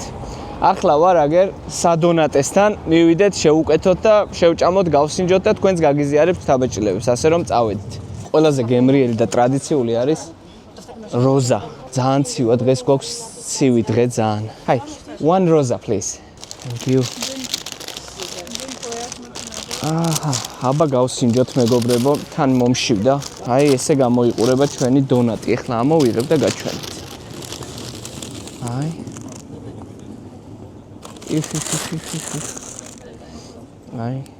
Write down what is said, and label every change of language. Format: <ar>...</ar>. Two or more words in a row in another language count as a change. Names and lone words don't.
<ka>ახლა ვარ აგერ სადონატესთან, მივიდეთ, შევუკეთოთ და შევჭამოთ, გავსინჯოთ და თქვენს გაგიზიარებთ თაბაჭილებს, ასე რომ წავედით. ყველაზე გემრიელი და ტრადიციული არის როზა. ძალიან ცივა დღეს გვაქვს ცივი დღე ძალიან.</ka> <en>Hi, one rosa please. Thank you.</en> <ka>აბა გავსინჯოთ მეგობრებო, თან მომშივდა. აი ესე გამოიყურება ჩვენი დონატი. ეხლა ამოვიღებ და გაჩვენეთ. აი. აი.</ka>